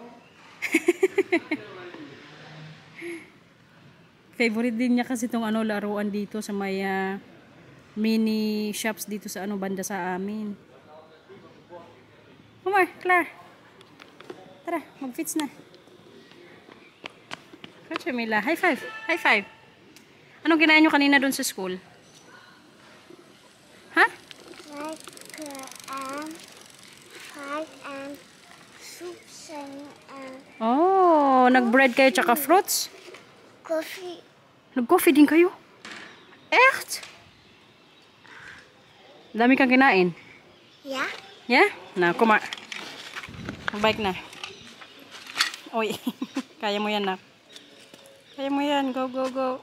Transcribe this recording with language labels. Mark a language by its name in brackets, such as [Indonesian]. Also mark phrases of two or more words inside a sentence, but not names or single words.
[Filipino] Favorite din niya kasi itong laruan dito sa may [English] mini shops [Filipino] dito sa banda sa amin. Kumar, Clar. Tara, mag-fits na. Katsa, Mila. High five. High five. Anong ginawa nyo kanina dun sa school? Ha? [Dutch] Soep zijn [Filipino] Oh, nag-bread kayo tsaka fruits? [Dutch] koffie. [Filipino] Nag-coffee din kayo? Echt? Dami kang kinain? [Dutch] Ja? [Filipino] Yeah? Na, Kumar. Mag-bike na. Uy, kaya mo yan na. Kaya mo yan. [English] Go, go, go.